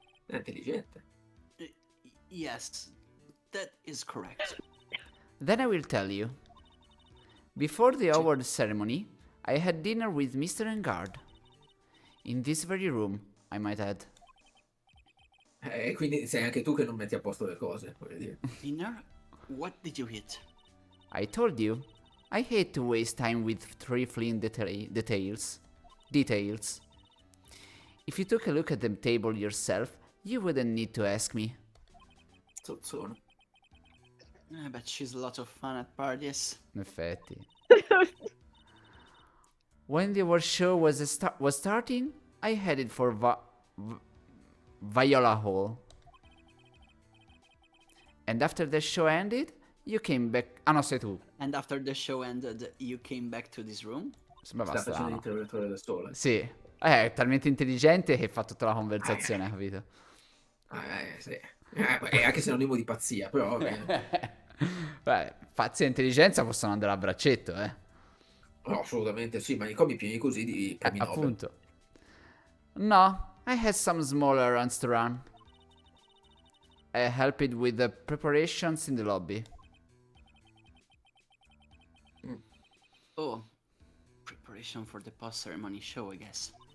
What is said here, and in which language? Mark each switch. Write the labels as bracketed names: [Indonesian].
[Italian] È intelligente. [English] Yes, that is correct. Then I will tell you. Before the award ceremony, I had dinner with Mr. Engard. In this very room, I might add. [Italian] Quindi sei anche tu che non metti a posto le cose, voglio dire. [English] Dinner? What did you eat? I told you, I hate to waste time with trifling details. If you took a look at the table yourself, you wouldn't need to ask me. [Italian] Zozzone. [English] I bet she's a lot of fun at parties. [Italian] In effetti. [English] When the award show was starting, I headed for Viola Hall. And after the show ended, you came back... [Italian] Ah no, sei tu. [English] And after the show ended, you came back to this room? [Italian] Sembrava Sta facendo strano. l'interrogatore da sola. Sì. È talmente intelligente che fa tutta la conversazione, capito? Sì. È anche sinonimo di pazzia, però va bene. Beh, pazzi e intelligenza possono andare a braccetto, eh. No, assolutamente sì, ma i comi pieni così di premi Nobel. Appunto. [English] No, I had some small errands to run. I helped with the preparations in the lobby. Oh, preparation for the post-ceremony show, I guess.